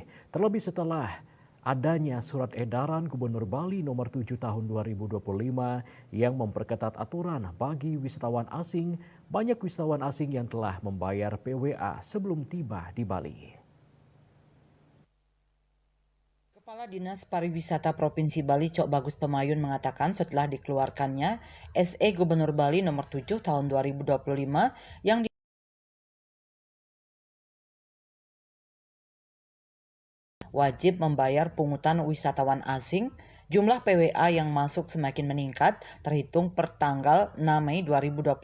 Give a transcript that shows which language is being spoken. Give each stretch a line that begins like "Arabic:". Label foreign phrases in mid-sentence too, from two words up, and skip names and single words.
Indonesian: Terlebih setelah adanya surat edaran Gubernur Bali nomor 7 tahun 2025 yang memperketat aturan bagi wisatawan asing. Banyak wisatawan asing yang telah membayar PWA sebelum tiba di Bali. Kepala Dinas Pariwisata Provinsi Bali Cok Bagus Pemayun mengatakan setelah dikeluarkannya SE Gubernur Bali nomor 7 tahun 2025 yang wajib membayar pungutan wisatawan asing, jumlah PWA yang masuk semakin meningkat terhitung per tanggal 6 Mei 2025.